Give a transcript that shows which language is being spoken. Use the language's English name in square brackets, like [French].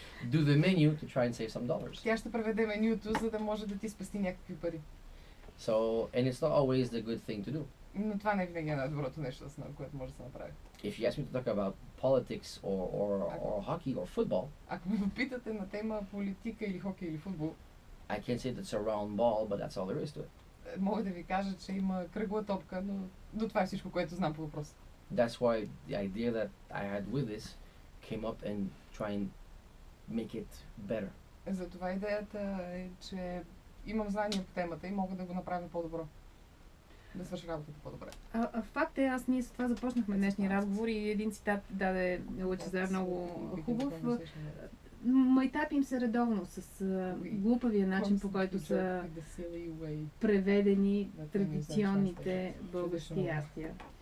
[English] Do the menu to try and save some dollars. [Bulgarian] Тя ще преведе менюто, за да може да ти спести някакви пари. [English] So, and it's not always the good thing to do. [Bulgarian] Но това не винаги е най-доброто нещо, което може да се направи. [English] If you ask me to talk about politics or hockey or football, [Bulgarian] ако ме попитате на тема политика или хокей или футбол, [English] I can't say that's a round ball, but that's all there is to it. [Bulgarian] Мога да ви кажа, че има кръгла топка, но това е всичко, което знам по въпроса. [English] That's why the idea that I had with this came up and try and make it better. [Bulgarian] Затова идеята е, че имам знания по темата и мога да го направя по-добро. Да свърша работата по-добре. Факт е, ние с това започнахме днешния разговор и един цитат даде Лъчезар много хубав. Майтапим се редовно с глупавия начин, по който са преведени традиционните български ястия.